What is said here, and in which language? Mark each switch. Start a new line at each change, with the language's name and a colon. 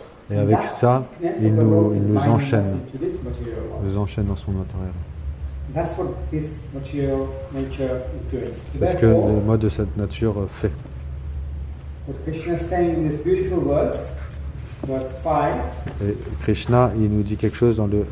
French: Et avec ça, il nous enchaîne. Il nous enchaîne dans son matériel.
English: That's what this material nature is doing.
French: C'est ce que le mode de cette nature fait.
English: What Krishna is saying in this beautiful verse 5.
French: Et Krishna, il nous dit quelque chose dans le